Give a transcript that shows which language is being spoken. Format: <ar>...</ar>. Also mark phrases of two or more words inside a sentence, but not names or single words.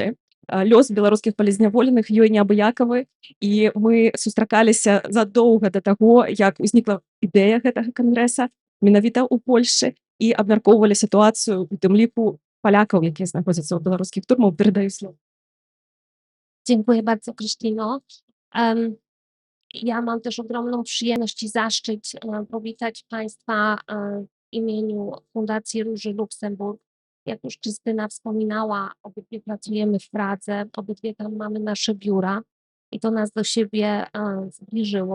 <be>Лёс беларускіх палізняволеных ёй неабыякавы, і мы сустракаліся задоўга да таго, як узнікла ідэя гэтага кангрэса менавіта ў Польшчы, і абмяркоўвалі сітуацыю, у тым ліку палякаў, якія знаходзяцца ў беларускіх турмах. Перадаю слово.</be> <pl>Dziękuję bardzo, Krystyno. Ja mam też ogromną przyjemność i zaszczyt powitać Państwa w imieniu Fundacji Róży Luksemburg. Jak już Krystyna wspominała, obydwie pracujemy w Pradze, obydwie tam mamy nasze biura i to nas do siebie zbliżyło.</pl>